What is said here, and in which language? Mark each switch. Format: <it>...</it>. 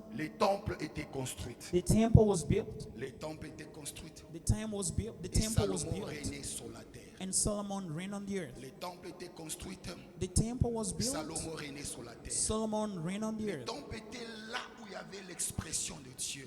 <fr>les temples étaient construits.</fr> <en>The temple was built.</en> <fr>Les temples étaient construits.</fr> <en>The temple was built. The</en> <fr>Et</fr> <en>temple was</en> <fr>Salomon</fr> <en>built.</en> <fr>régnait sur la terre.</fr> <en>And Solomon reigned on the earth.</en> <fr>Les temples étaient construits.</fr> <en>The temple was built.</en> <fr>Salomon régnait sur la terre.</fr> <en>Solomon reigned on the</en> <fr>Le</fr> <en>earth.</en> <fr>temple était là où il y avait l'expression de Dieu.</fr>